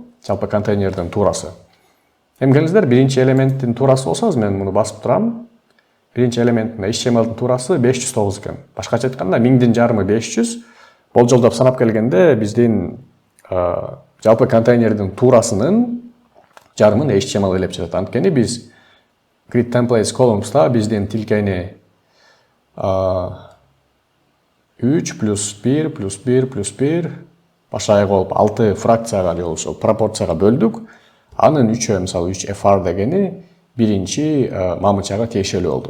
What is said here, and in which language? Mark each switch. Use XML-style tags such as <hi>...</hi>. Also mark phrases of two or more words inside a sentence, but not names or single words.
<ky>Жалпы контейнердин туурасы. Эми келиңиздер, биринчи элементтин туурасы болсо, мен муну басып турам. Биринчи элементтин HTML-дин туурасы 509 экен. Башкача айтканда 1000дин жарымы 500. Болжолдоп санап келгенде биздин жалпы контейнердин туурасынын жарымын HTML ээлеп жатат. Анткени биз</ky> <en>grid templates columns'та</en> <ky>биздин тилкени 3 плюс 1 плюс 1 плюс 1 башай кылып 6 фракцияга же болбосо пропорцияга бөлдүк. Анын 3-ө, мисалы 3 FR дегени биринчи мамычага тиешелүү болду.</ky>